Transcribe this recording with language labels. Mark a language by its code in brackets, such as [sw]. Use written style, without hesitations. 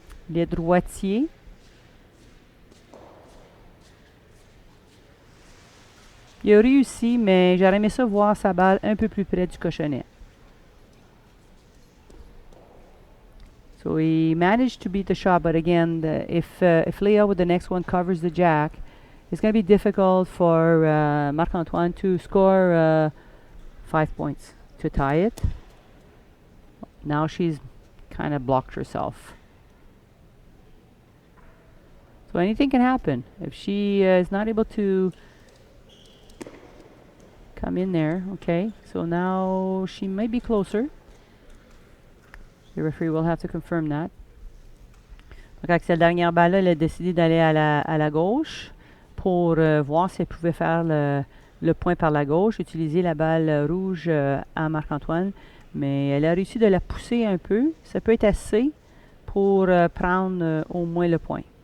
[fr] Les droitiers. Il a réussi, mais j'aurais aimé ça voir sa balle un peu plus près du cochonnet. So, [en] So he managed to beat the shot, but again, if Leah with the next one covers the jack, it's going to be difficult for Marc-Antoine to score 5 points to tie it. Now she's kind of blocked herself. So anything can happen. If she is not able to come in there, okay. So now she might be closer. Le referee will have to confirm that. [fr] Donc avec cette dernière balle-là, elle a décidé d'aller à la gauche pour voir si elle pouvait faire le point par la gauche, utiliser la balle rouge à Marc-Antoine. Mais elle a réussi de la pousser un peu. Ça peut être assez pour prendre au moins le point.